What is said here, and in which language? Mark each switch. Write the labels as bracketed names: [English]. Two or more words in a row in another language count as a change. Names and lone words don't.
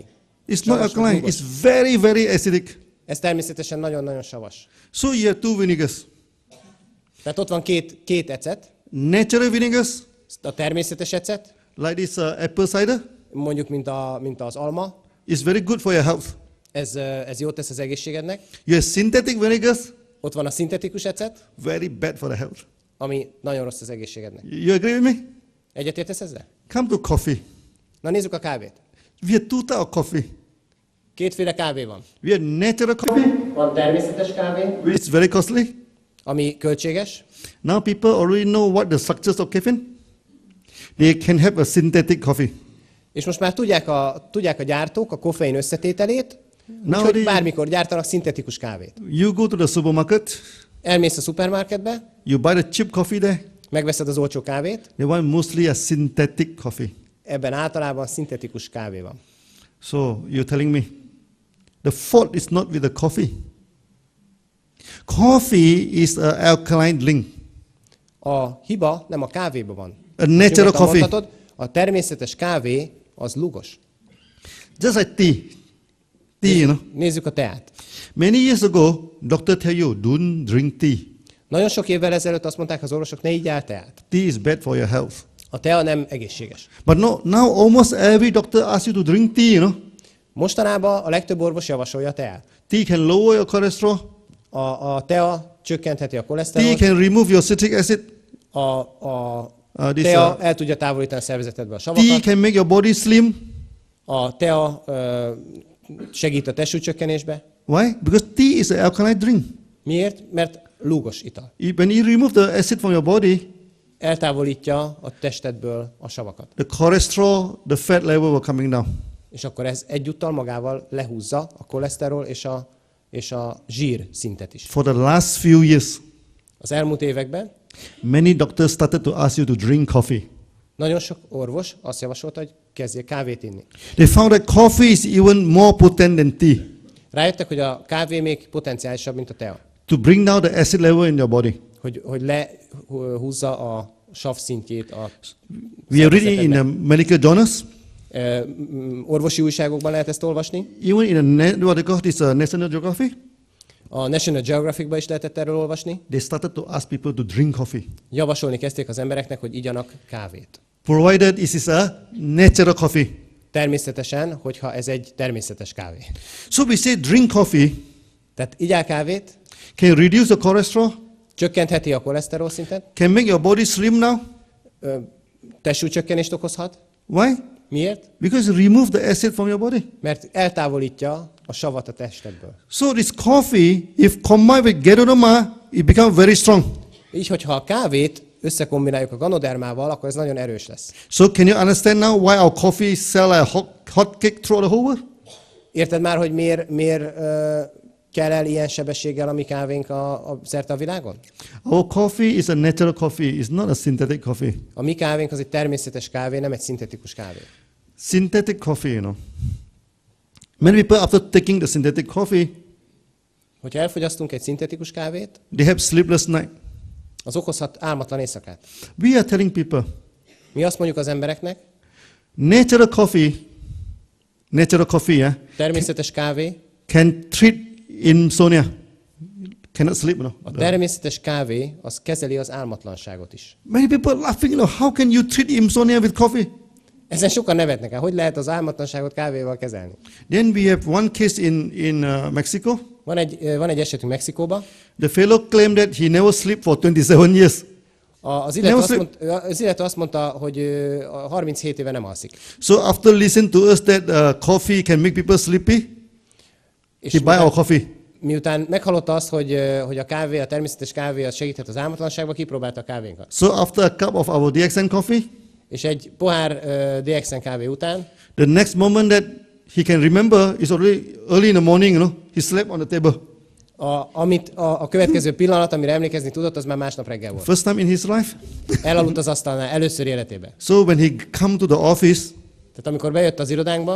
[English] It's not [Hungarian] Savas vagy [English] alkaline. [Hungarian] lúgos? [English] It's very, very acidic. [Hungarian] Ez természetesen nagyon-nagyon savas. [English] So you have two vinegars. [Hungarian] Tehát ott van két ecet, [English] Natural vinegars, [Hungarian] a természetes ecet, [English] like this apple cider, [Hungarian] mondjuk mint az alma, [English] is very good for your health. [Hungarian] ez jót tesz az egészségednek. [English] You have synthetic vinegars, [Hungarian] Ott van a szintetikus ecet, [English] very bad for the health. [Hungarian] ami nagyon rossz az egészségednek. [English] You agree with me? [Hungarian] Egyetértesz ezzel? [English] Come to coffee. [Hungarian] Na nézzük a kávét. [English] We have two types of coffee. [Hungarian] Kétféle kávé van. [English] We have natural coffee, [Hungarian] Van természetes kávé, [English] which is very costly. [Hungarian] ami költséges. [English] Now people already know what the structures of caffeine. They can have a synthetic coffee. [Hungarian] És most már tudják a gyártók a koffein összetételét, úgyhogy [English] Nowadays, [Hungarian] bármikor gyártanak szintetikus kávét. [English] you go to the supermarket, [Hungarian] Elmész a szupermarketbe, [English] you buy the cheap coffee there. [Hungarian] megveszed az olcsó kávét, [English] They want mostly a synthetic coffee. [Hungarian] ebben általában szintetikus kávé van. [English] So you're telling me the fault is not with the coffee. Coffee is an alkaline drink. [Hungarian] A hiba nem a kávéban van. [English] A natural [Hungarian] Nyugodtan [English] coffee. [Hungarian] mondhatod, a természetes kávé az lúgos. [English] Just like tea. Tea, you know. [Hungarian] Nézzük a teát. [English] Many years ago, doctor tell you, don't drink tea. [Hungarian] Nagyon sok évvel ezelőtt azt mondták az orvosok, ne igyál teát. [English] Tea is bad for your health. [Hungarian] A tea nem egészséges. [English] But no, now almost every doctor asks you to drink tea, you know. [Hungarian] Mostanában a legtöbb orvos javasolja a teát. [English] Tea can lower your cholesterol. [Hungarian] A tea csökkentheti a [English] Tea [Hungarian] koleszterolt, [English] can remove your citric acid. [Hungarian] a [English] This, [Hungarian] tea el tudja távolítani a szervezetedből a [English] tea [Hungarian] savakat, [English] can make your body slim. [Hungarian] a tea segít a testsúlycsökkenésbe. [English] Why? Because tea is an alkaline drink. [Hungarian] Miért? Mert lúgos ital. [English] When you remove the acid from your body, [Hungarian] Eltávolítja a testedből a savakat. [English] the cholesterol, the fat level will coming down. [Hungarian] És akkor ez egyúttal magával lehúzza a koleszterol és a zsír szintet is. [English] For the last few years, [Hungarian] Az elmúlt években [English] many doctors started to ask you to drink coffee. [Hungarian] nagyon sok orvos azt javasolta, hogy kezdjél kávét inni. [English] They found that coffee is even more potent than tea [Hungarian] Rájöttek, hogy a kávé még potenciálisabb, mint a tea. [English] to bring down the acid level in your body. [Hungarian] Hogy lehúzza a sav szintjét a [English] We have read it in the medical journals, [Hungarian] orvosi újságokban lehet ezt olvasni. [English] even in the what they call this National Geographic. [Hungarian] A National Geographicban is lehetett erről olvasni. [English] They started to ask people to drink coffee, [Hungarian] Javasolni kezdték az embereknek, hogy igyanak kávét. [English] provided it is a natural coffee. [Hungarian] Természetesen, hogyha ez egy természetes kávé. [English] So we say drink coffee [Hungarian] Tehát igyál kávét, [English] can reduce the cholesterol, [Hungarian] csökkentheti a koleszterol szintet, [English] can make your body slim now. [Hungarian] testsúlycsökkenést okozhat. [English] Why? [Hungarian] Miért? [English] Because remove the acid from your body. [Hungarian] Mert eltávolítja a savat a testedből. [English] So this coffee, if combined with Geronoma, it becomes very strong. [Hungarian] Így, hogyha a kávét összekombináljuk a ganodermával, akkor ez nagyon erős lesz. [English] So can you understand now why our coffee sell like hot cake throughout the whole world? [Hungarian] Érted már, hogy miért kell el ilyen sebességgel a mi kávénk a szerte a világon? [English] Our coffee is a natural coffee, it's not a synthetic coffee. [Hungarian] A mi kávénk az egy természetes kávé, nem egy szintetikus kávé. [English] Synthetic coffee, you know. Many people after taking the synthetic coffee, [Hungarian] Hogyha elfogyasztunk egy szintetikus kávét, [English] they have sleepless night. [Hungarian] az okozhat álmatlan éjszakát. [English] We are telling people, [Hungarian] Mi azt mondjuk az embereknek, [English] natural coffee, yeah, [Hungarian] természetes kávé, [English] can treat insomnia. Cannot sleep, you know. [Hungarian] a természetes kávé az kezeli az álmatlanságot is. [English] Many people are laughing, you know, how can you treat insomnia with coffee? [Hungarian] Ezen sokan nevetnek el. Hogy lehet az álmatlanságot kávéval kezelni? [English] Then we have one case in Mexico. [Hungarian] Van egy esetünk Mexikóban. [English] The fellow claimed that he never slept for 27 years. [Hungarian] Az illető azt mondta, hogy 37 éve nem alszik. [English] So after listening to us that coffee can make people sleepy, [Hungarian] És [English] he buy our coffee. [Hungarian] miután meghallotta azt, hogy a kávé, a természetes kávé az segíthet az álmatlanságba, kipróbálta a kávénkat. [English] So after a cup of our Dxn coffee, [Hungarian] És egy pohár Dxn kávé után, [English] the next moment that he can remember is already early in the morning, you know, he slept on the table. [Hungarian] a következő pillanat, amire emlékezni tudott, az már másnap reggel volt. [English] First time in his life. [Hungarian] Elaludt az asztalnál először életében. [English] So when he come to the office, [Hungarian] Tehát amikor bejött az irodánkba,